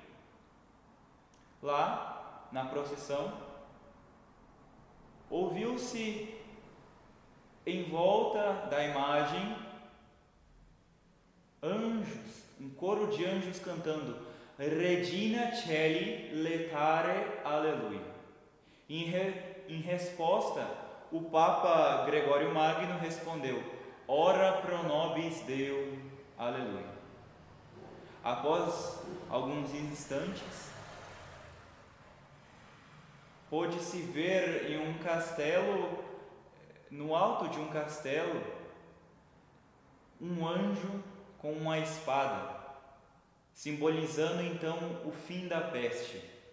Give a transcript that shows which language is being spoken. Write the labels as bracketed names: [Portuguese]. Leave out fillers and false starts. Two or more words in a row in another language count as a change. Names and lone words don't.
[Portuguese] Lá, na procissão, ouviu-se em volta da imagem anjos, um coro de anjos cantando [Latin] Regina Coeli laetare Alleluia. [Portuguese] Em resposta, o Papa Gregório Magno respondeu: [Latin] Ora pro nobis Deo, Aleluia. [Portuguese] Após alguns instantes, pôde-se ver em um castelo, no alto de um castelo, um anjo com uma espada, simbolizando então o fim da peste.